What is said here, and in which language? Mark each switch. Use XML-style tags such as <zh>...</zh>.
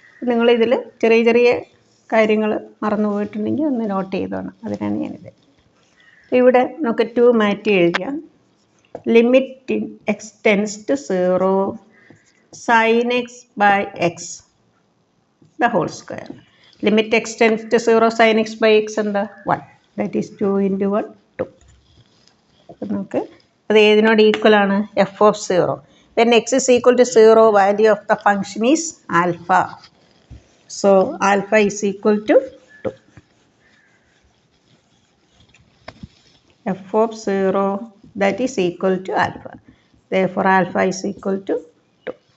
<ml>നിങ്ങളിതിൽ ചെറിയ ചെറിയ കാര്യങ്ങൾ മറന്നു പോയിട്ടുണ്ടെങ്കിൽ ഒന്ന് നോട്ട് ചെയ്തോണം. അതിനാണ് ഞാനിത്. ഇവിടെ നമുക്ക് 2 മാറ്റി എഴുതിയാൽ</ml> <en>Limit x tends to 0 sin x by x the whole square. Limit x tends to 0 sin x by x and 1 that is 2 into 1 2.</en> <ml>അപ്പോൾ നമുക്ക് അത് ഏതിനോട് ഈക്വൽ ആണ്?</ml> <en>F of 0. When x is equal to 0 value of the function is alpha. So alpha is equal to 2. F of 0 that is equal to alpha. Therefore alpha is equal to 2.</en>